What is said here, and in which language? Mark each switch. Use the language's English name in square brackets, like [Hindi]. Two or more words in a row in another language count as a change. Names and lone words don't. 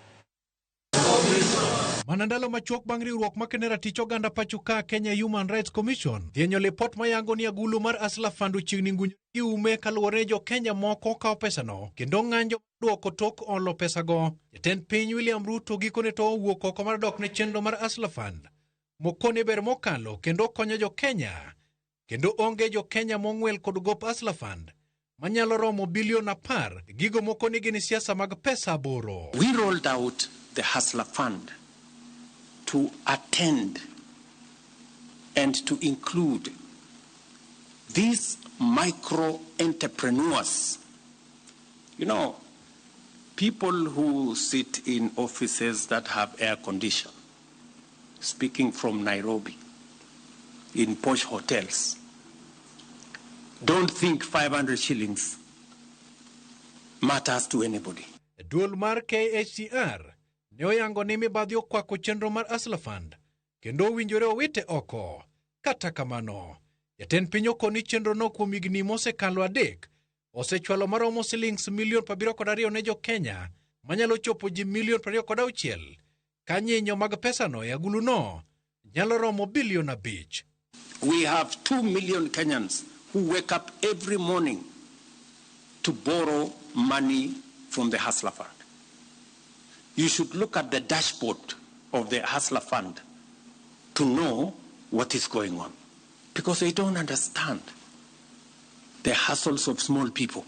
[Luo (Kenya and Tanzania)] Manandalo machuok bang' riwruok makene ratich oganda pachuka Kenya Human Rights Commission dhienyo lipot mayango ni agulu mar Hustler Fund chiegni ngunyo gi ume kaluwore jo Kenya moko kao pesano kendo ng'anjo duoko tok olo pesago. Jatend piny William Ruto gikone to owuok oko mar dok ne chenro mar Hustler Fund mokone ber mokalo kendo konyo jo Kenya kendo onge jo Kenya mong'wel kod gop Hustler Fund manyalo romo bilion 10 gigo mokone gini siasa mag pesa boro. [English] We rolled out the Hustler Fund to attend and to include these micro entrepreneurs. You know, people who sit in offices that have air condition, speaking from Nairobi, in posh hotels, don't think 500 shillings matters to anybody. [Luo (Kenya and Tanzania)] Duol mar KHCR ne oyango ni mibadhi okwako chenro mar Hustler Fund kendo winjore owite oko. Kata kamano, jatend piny okoni chenro no kuom higni mosekalo 3 osechwalo maromo shillings milion 72 ne jo Kenya manyalo chopo ji milion 26 ka nyinyo mag pesano e agulu no nyalo romo bilion 5. [English] We have 2 million Kenyans who wake up every morning to borrow money from the Hustler Fund. You should look at the dashboard of the Hustler Fund to know what is going on, because they don't understand the hustles of small people.